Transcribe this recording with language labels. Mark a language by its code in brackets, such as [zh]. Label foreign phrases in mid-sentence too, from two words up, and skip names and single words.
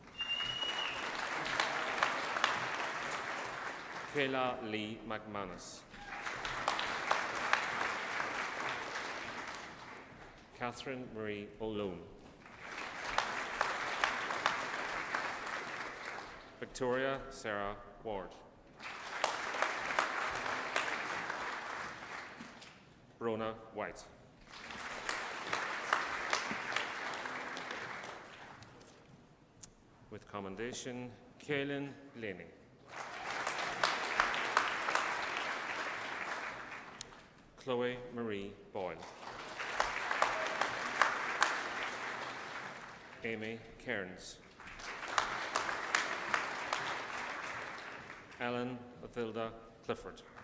[en] Kayla Lee McManus. Catherine Marie O'Loan. Victoria Sarah Ward. Rona White. With commendation, Kaylin Blaney. Chloe Marie Boyle. Amy Cairns. Ellen Mathilda Clifford.